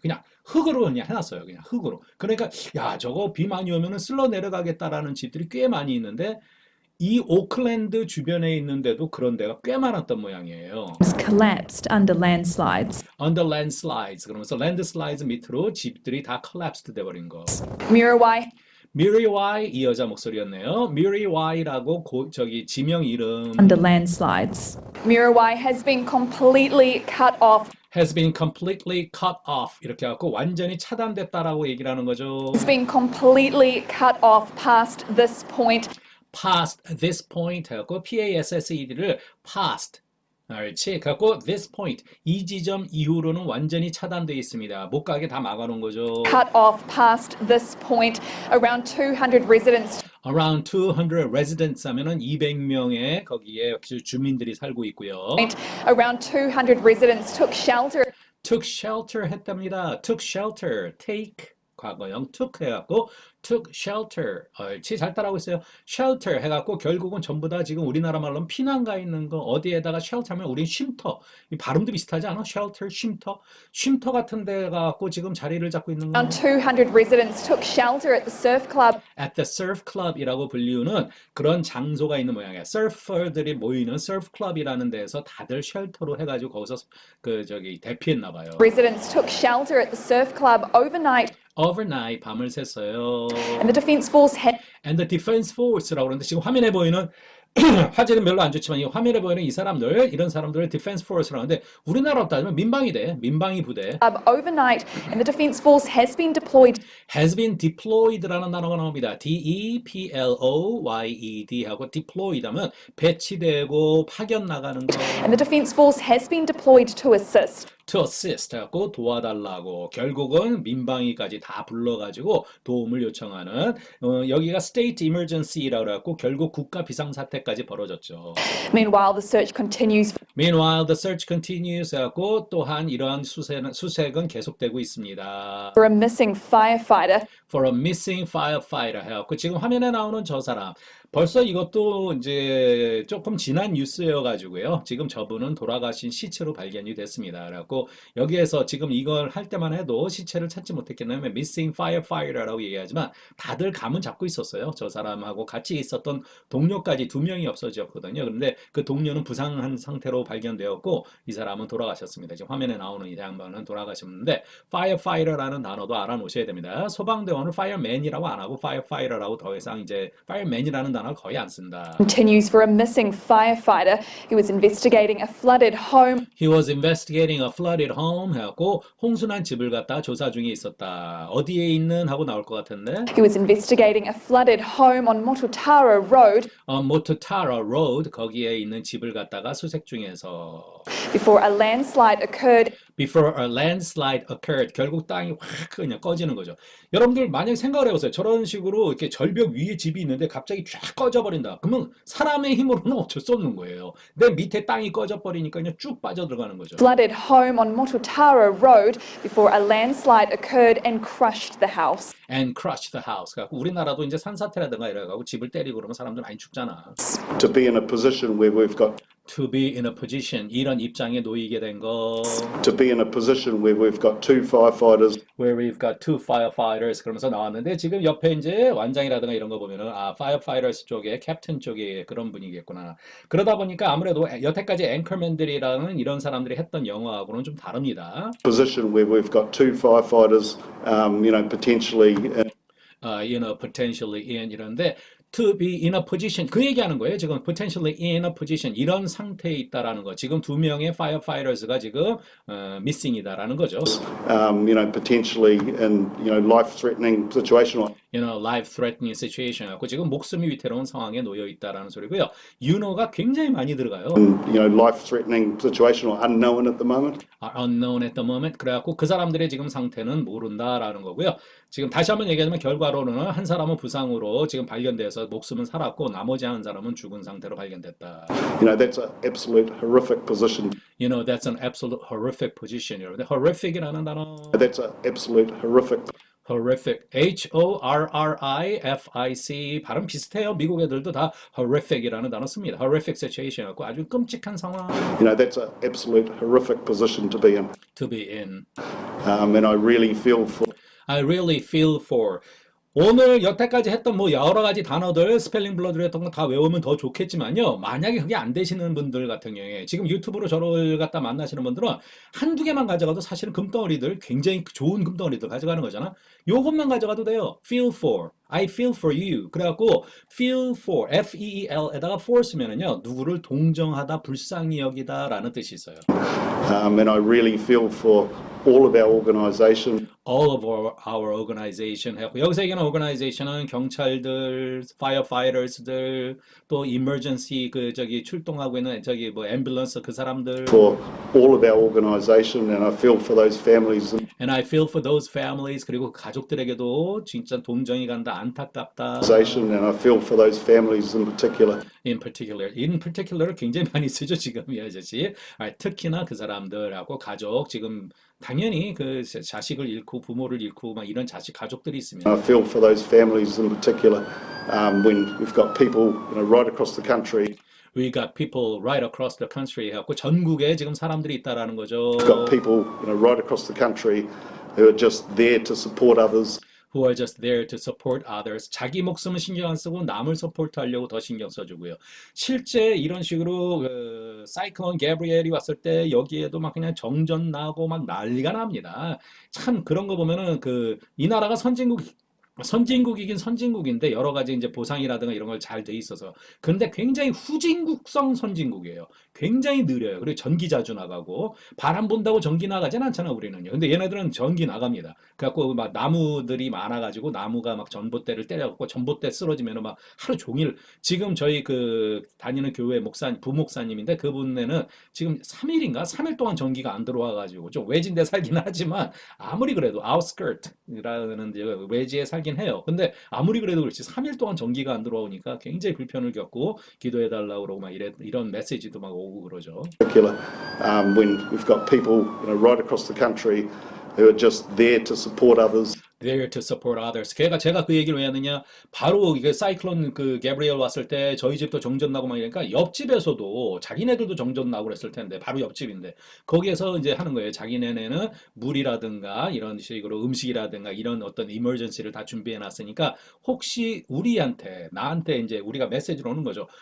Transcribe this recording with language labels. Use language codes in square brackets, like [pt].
[ko] 그냥 흙으로 그냥 해놨어요. 그냥 흙으로. 그러니까 야 저거 비 많이 오면은 쓸러 내려가겠다라는 집들이 꽤 많이 있는데 이 오클랜드 주변에 있는데도 그런 데가 꽤 많았던 모양이에요. [en] Collapsed under landslides. under landslides [ko] 그러면서 landslides 밑으로 집들이 다 collapsed 돼버린 거. [en] Muriwai. [ko] 미리와이 이 여자 목소리였네요. 미리와이라고 저기 지명 이름 [en] Under landslides. Muriwai has been completely cut off. has been completely cut off [ko] 이렇게 해갖고 완전히 차단됐다라고 얘기를 하는 거죠. [en] It's been completely cut off past this point. past this point 하고 PASSED를 past 옳지. [ko] 갖고 this point 이 지점 이후로는 완전히 차단되어 있습니다. 못 가게 다 막아놓은 거죠. [en] cut off past this point. Around 200 residents Around 200 residents [ko] 하면은 200명의 거기에 주민들이 살고 있고요. [en] Around 200 residents took shelter took shelter 했답니다. took shelter, take 과거형 took 해갖고 took shelter. [ko] 옳지, 잘 따라하고 있어요. shelter 해갖고 결국은 전부 다 지금 우리나라 말로는 피난 가 있는 거 어디에다가 shelter 하면 우린 쉼터. 이 발음도 비슷하지 않아? shelter, 쉼터. 쉼터 같은 데 가갖고 지금 자리를 잡고 있는 거. [en] Around 200 residents took shelter at the surf club. at the surf club [ko] 이라고 불리우는 그런 장소가 있는 모양이야. 서퍼들이 모이는 surf club이라는 데에서 다들 쉘터로 해가지고 거기서 대피했나 봐요. [en] Residents took shelter at the surf club overnight, [ko] overnight 밤을 샜어요. [en] and the Defence Force had and the defense force [ko] 라고 그러는데 지금 화면에 보이는 화질은 별로 안 좋지만 이 화면에 보이는 이 사람들 이런 사람들을 defense force라고 하는데 우리나라로 따지면 민방위 부대. [en] overnight, and the Defence Force has been deployed has been deployed [ko] 라는 단어가 나옵니다. D-E-P-L-O-Y-E-D 하고 deployed 하면 배치되고 파견 나가는 거. [en] and the Defence Force has been deployed to assist. to assist [ko] 하고 도와달라고 결국은 민방위까지 다 불러가지고 도움을 요청하는 여기가 state emergency라고 해갖고 결국 국가 비상사태까지 벌어졌죠. [en] Meanwhile, the search continues Meanwhile, the search continues [ko] 하고 또한 이러한 수색은 계속되고 있습니다. [en] for a missing firefighter. For a missing firefighter [ko] 해갖고 지금 화면에 나오는 저 사람 벌써 이것도 이제 조금 지난 뉴스여가지고요. 지금 저분은 돌아가신 시체로 발견이 됐습니다. 그래갖고 여기에서 지금 이걸 할 때만 해도 시체를 찾지 못했기 때문에 missing firefighter라고 얘기하지만 다들 감은 잡고 있었어요. 저 사람하고 같이 있었던 동료까지 2명이 없어졌거든요. 그런데 그 동료는 부상한 상태로 발견되었고 이 사람은 돌아가셨습니다. 지금 화면에 나오는 이 양반은 돌아가셨는데 firefighter라는 단어도 알아놓으셔야 됩니다. 소방대원을 fireman이라고 안 하고 firefighter라고 더 이상 이제 fireman이라는 단어를 거의 안 쓴다. [en] Continues for a missing firefighter who was investigating a flooded home. He was investigating a flooded home [ko] 해갖고 홍수난 집을 갖다 조사 중에 있었다. 어디에 있는 하고 나올 것 같은데 [en] He was investigating a flooded home on Mototara Road [ko] Mototara Road 거기에 있는 집을 갖다가 수색 중에서 [en] before a landslide occurred. Before a landslide occurred. [ko] 결국 땅이 확 그냥 꺼지는 거죠. 여러분들 만약에 생각을 해보세요. 저런 식으로 이렇게 절벽 위에 집이 있는데 갑자기 쫙 꺼져버린다. 그러면 사람의 힘으로는 어쩔 수 없는 거예요. 내 밑에 땅이 꺼져버리니까 그냥 쭉 빠져들어가는 거죠. [en] Flooded home on Mototara Road before a landslide occurred and crushed the house. And crushed the house. [ko] 그러니까 우리나라도 이제 산사태라든가 이래가지고 집을 때리고 그러면 사람들 많이 죽잖아. [en] to be in a position where we've got To be in a position. [ko] 이런 입장에 놓이게 된 거. [en] to be in a position where we've got 2 firefighters Where we've got 2 firefighters [ko] 그러면서 나왔는데 지금 옆에 이제 완장이라든가 이런 거 보면은 firefighters 쪽에 캡틴 쪽에 그런 분이겠구나. 그러다 보니까 아무래도 여태까지 앵커맨들이라는 이런 사람들이 했던 영어하고는 좀 다릅니다. [en] position where we've got 2 firefighters potentially potentially in 이런데 to be in a position [ko] 그 얘기하는 거예요. 지금 [en] potentially in a position [ko] 이런 상태에 있다라는 거. 지금 2명의 firefighters가 지금 missing이다라는 거죠. [en] potentially in life-threatening situation or life-threatening situation [ko] 갖고 지금 목숨이 위태로운 상황에 놓여 있다라는 소리고요. 가 굉장히 많이 들어가요. [en] life-threatening situation or unknown at the moment. Are unknown at the moment. [ko] 그래갖고 그 사람들의 지금 상태는 모른다라는 거고요. 지금 다시 한번 얘기하자면 결과로는 한 사람은 부상으로 지금 발견돼서 목숨은 살았고 나머지 한 사람은 죽은 상태로 발견됐다. [en] That's an absolute horrific position. That's an absolute horrific position. [ko] 여러분, horrific이라는 단어. [en] That's an absolute horrific. [ko] horrific. H-O-R-R-I-F-I-C. 발음 비슷해요. 미국 애들도 다 horrific이라는 단어 씁니다. horrific situation 갖고 아주 끔찍한 상황. [en] That's an absolute horrific position to be in. To be in. And I really feel for I really feel for. [ko] 오늘 여태까지 했던 뭐 여러 가지 단어들 스펠링 블러드로 했던 거 다 외우면 더 좋겠지만요. 만약에 그게 안 되시는 분들 같은 경우에 지금 유튜브로 저를 갖다 만나시는 분들은 한두 개만 가져가도 사실은 금덩어리들 굉장히 좋은 금덩어리들 가져가는 거잖아. 요것만 가져가도 돼요. feel for. [en] I feel for you. [ko] 그래갖고 feel for, F-E-E-L에다가 for 쓰면은요, 누구를 동정하다, 불쌍히 여기다라는 뜻이 있어요. [en] And I really feel for all of our organisation. All of our organization [ko] 해갖고 여기서 얘기하는 organization은 경찰들, firefighters들, 또 emergency 출동하고 있는 뭐 앰뷸런스 그 사람들. [en] For all of our organisation, and I feel for those families. And I feel for those families. [ko] 그리고 가족들에게도 진짜 동정이 간다, 안타깝다. [en] And I feel for those families in particular. [ko] In particular 굉장히 많이 쓰죠 지금 이 아저씨. 특히나 그 사람들하고 가족 지금 당연히 그 자식을 잃고 부모를 잃고 막 이런 가족들이 있으면. [en] I feel for those families in particular when we've got people, right across the country. We got people right across the country [ko] 해갖고 전국에 지금 사람들이 있다라는 거죠. [en] We've got people, right across the country who are just there to support others. Who are just there to support others. [ko] 자기 목숨은 신경 안 쓰고 남을 서포트하려고 더 신경 써주고요. 실제 이런 식으로 사이클론 게브리엘이 왔을 때 여기에도 막 그냥 정전 나고 막 난리가 납니다. 참 그런 거 보면은 이 나라가 선진국이긴 선진국인데 여러 가지 이제 보상이라든가 이런 걸 잘 돼 있어서 그런데 굉장히 후진국성 선진국이에요. 굉장히 느려요. 그리고 전기 자주 나가고 바람 분다고 전기 나가진 않잖아 우리는요. 근데 얘네들은 전기 나갑니다. 그래갖고 막 나무들이 많아가지고 나무가 막 전봇대를 때려갖고 전봇대 쓰러지면은 막 하루 종일 지금 저희 다니는 교회 부목사님인데 그분네는 지금 3일 동안 전기가 안 들어와가지고 좀 외진데 살긴 하지만 아무리 그래도 outskirt라는 외지에 살긴 해요. 근데 아무리 그래도 그렇지 3일 동안 전기가 안 들어오니까 굉장히 불편을 겪고 기도해달라고 그러고 막 이런 메시지도 막 오고 그러죠. [en] When we've got people, right across the country who are just there to support others. There to support others. [ko] 제가 그 얘기를 왜 하느냐? 바로 이게 사이클론 게브리엘 왔을 때 저희 집도 정전 나고 막 이러니까 옆집에서도 자기네들도 정전 나고 그랬을 텐데 바로 옆집인데 거기에서 이제 하는 거예요. 자기네는 물이라든가 이런 식으로 음식이라든가 이런 어떤 이머전시를 다 준비해 놨으니까 혹시 나한테 이제 우리가 메시지로 오는 거죠.